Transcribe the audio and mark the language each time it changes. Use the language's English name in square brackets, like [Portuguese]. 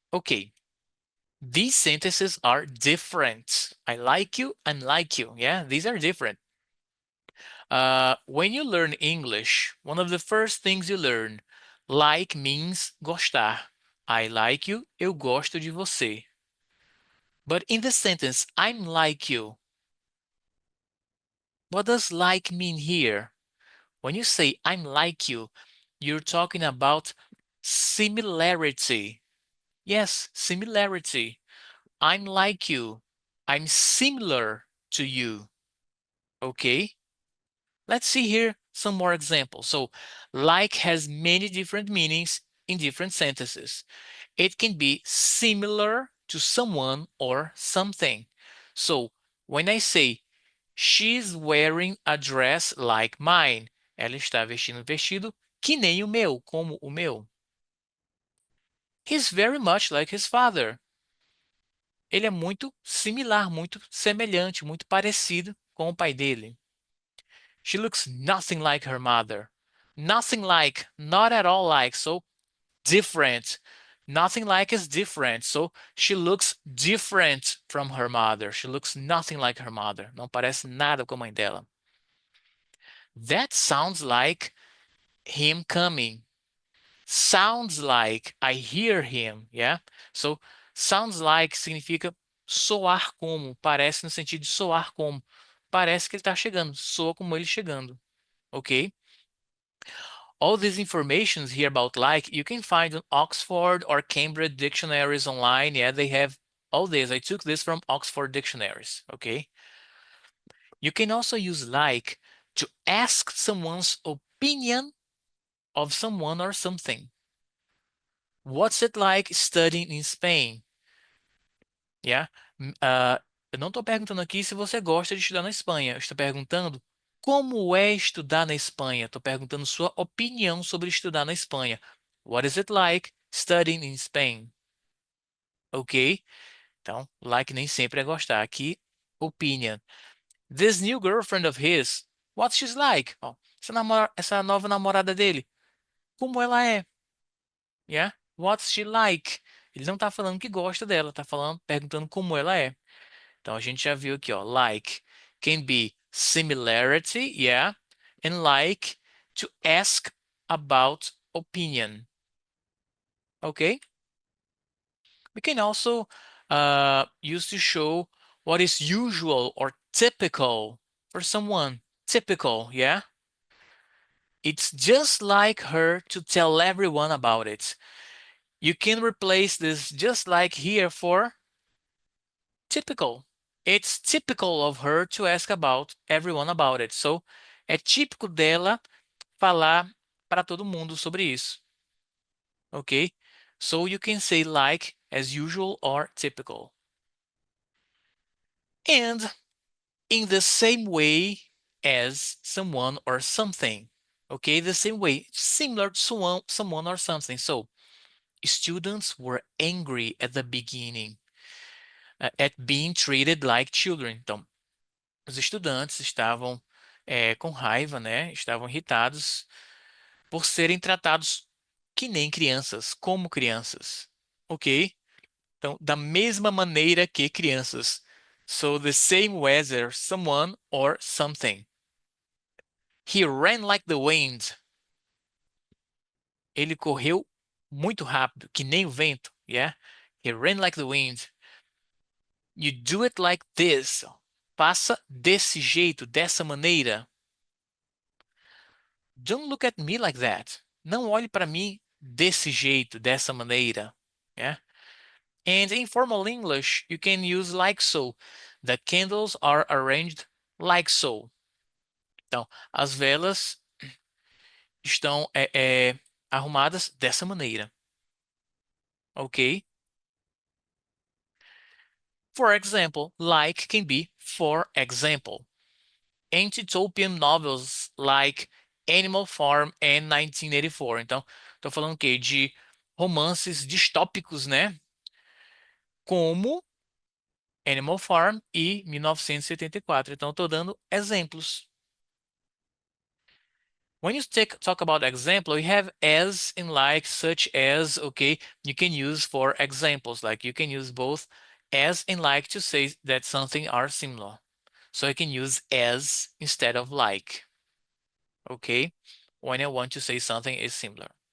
[English] Okay, these sentences are different. I like you, I'm like you. Yeah, these are different. When you learn English, one of the first things you learn, like means gostar. I like you, [Portuguese] eu gosto de você. [English] But in the sentence, I'm like you, what does like mean here? When you say I'm like you, you're talking about similarity. Yes, similarity. I'm like you. I'm similar to you. Okay? Let's see here some more examples. So, like has many different meanings in different sentences. It can be similar to someone or something. So, when I say she's wearing a dress like mine, [Portuguese] ela está vestindo um vestido que nem o meu, como o meu. [English] He's very much like his father. [Portuguese] Ele é muito similar, muito semelhante, muito parecido com o pai dele. [English] She looks nothing like her mother. Nothing like, not at all like, so different. Nothing like is different. So she looks different from her mother. She looks nothing like her mother. [Portuguese] Não parece nada com a mãe dela. [English] That sounds like him coming. Sounds like I hear him, yeah? So sounds like [Portuguese] significa soar como, parece no sentido de soar como. Parece que ele está chegando, soa como ele chegando, ok? [English] All these informations here about like you can find on Oxford or Cambridge dictionaries online. Yeah, they have all this. I took this from Oxford dictionaries, okay? You can also use like to ask someone's opinion of someone or something. What's it like studying in Spain? Yeah? [Portuguese] Eu não estou perguntando aqui se você gosta de estudar na Espanha. Eu estou perguntando como é estudar na Espanha. Estou perguntando sua opinião sobre estudar na Espanha. [English] What is it like studying in Spain? Ok? [Portuguese] Então, like nem sempre é gostar. Aqui, opinion. [English] This new girlfriend of his, what she's like? [Portuguese] Ó, essa nova namorada dele, como ela é? Yeah? [English] What's she like? [Portuguese] Ele não está falando que gosta dela, está falando, perguntando como ela é. Então a gente já viu aqui, ó, [English] like can be similarity, yeah, and like to ask about opinion. Okay? We can also use to show what is usual or typical for someone. Typical, yeah? It's just like her to tell everyone about it. You can replace this just like here for typical. It's typical of her to ask about everyone about it. [Portuguese] So, é típico dela falar para todo mundo sobre isso. Okay? [English] So you can say like as usual or typical. And in the same way as someone or something. Okay? The same way, similar to someone or something. So, students were angry at the beginning at being treated like children. [Portuguese] Então, os estudantes estavam com raiva, né? Estavam irritados por serem tratados que nem crianças, como crianças, ok? Então, da mesma maneira que crianças. [English] So, the same whether someone or something. He ran like the wind. [Portuguese] Ele correu muito rápido, que nem o vento, yeah? [English] He ran like the wind. You do it like this. [Portuguese] Faça desse jeito, dessa maneira. [English] Don't look at me like that. [Portuguese] Não olhe para mim desse jeito, dessa maneira. Yeah? [English] And in formal English, you can use like so. The candles are arranged like so. [Portuguese] Então, as velas estão arrumadas dessa maneira. Ok? [English] For example, like can be for example. Anti-utopian novels like Animal Farm and 1984. [Portuguese] Então, estou falando o quê? De romances distópicos, né? Como Animal Farm e 1974. Então, estou dando exemplos. [English] When you talk about example, you have as and like, such as, okay, you can use for examples, like you can use both as and like to say that something are similar. So I can use as instead of like, okay, when I want to say something is similar.